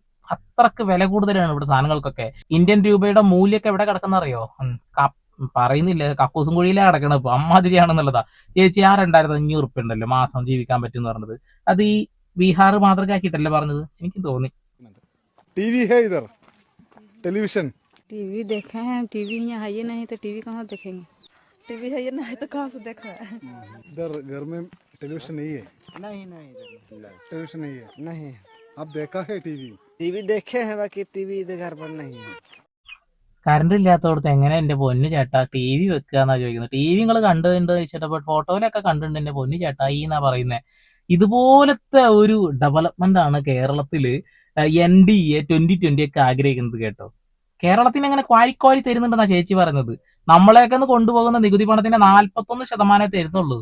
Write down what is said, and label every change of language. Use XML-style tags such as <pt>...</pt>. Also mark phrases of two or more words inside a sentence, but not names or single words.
<ml>അത്രക്ക് വില കൂടുതലാണ് ഇവിടെ സാധനങ്ങൾക്കൊക്കെ. ഇന്ത്യൻ രൂപയുടെ മൂല്യമൊക്കെ എവിടെ കിടക്കുന്ന അറിയോ? പറയുന്നില്ല, കക്കൂസും കുഴിയിലേ കിടക്കണം. ഇപ്പൊ അമ്മാതിരിയാണെന്നുള്ളതാ. ചേച്ചി ആ 2500 റുപ്യ ഉണ്ടല്ലോ മാസം ജീവിക്കാൻ പറ്റും എന്ന് പറഞ്ഞത്, അത് ഈ ബീഹാർ മാതൃകയാക്കിയിട്ടല്ലേ പറഞ്ഞത്? എനിക്ക് തോന്നി.</ml> <hi>टीवी है इधर, टेलीविजन टीवी देखे हैं, टीवी यहाँ है ही नहीं तो टीवी कहाँ देखेंगे? टीवी है ही नहीं तो कहाँ से देखा है? इधर घर में टेलीविजन नहीं है? नहीं टेलीविजन नहीं है? नहीं, आप देखा है टीवी? टीवी देखे हैं बाकी टीवी इधर घर पर नहीं है।</hi> <ml>കറണ്ട് ഇല്ലാത്തടത്ത് എങ്ങനെ എന്റെ പൊന്നു ചേട്ടാ ടി വി വെക്കാന്നാ ചോദിക്കുന്നത്. ടി വി നിങ്ങൾ കണ്ടുണ്ട് ചോദിച്ചിട്ട് ഫോട്ടോയിലൊക്കെ കണ്ടിട്ടുണ്ട് എന്റെ പൊന്നു ചേട്ടാ ഈ എന്നാ പറയുന്നത്. ഇതുപോലത്തെ ഒരു ഡെവലപ്മെന്റ് ആണ് കേരളത്തില് NDA 2020 ഒക്കെ ആഗ്രഹിക്കുന്നത് കേട്ടോ. കേരളത്തിന് അങ്ങനെ ക്വാരി തരുന്നുണ്ടെന്നാ ചേച്ചി പറയുന്നത്. നമ്മളെയൊക്കെ ഒന്ന് കൊണ്ടുപോകുന്ന നികുതി പണത്തിന്റെ 41% തരുന്നുള്ളൂ.</ml>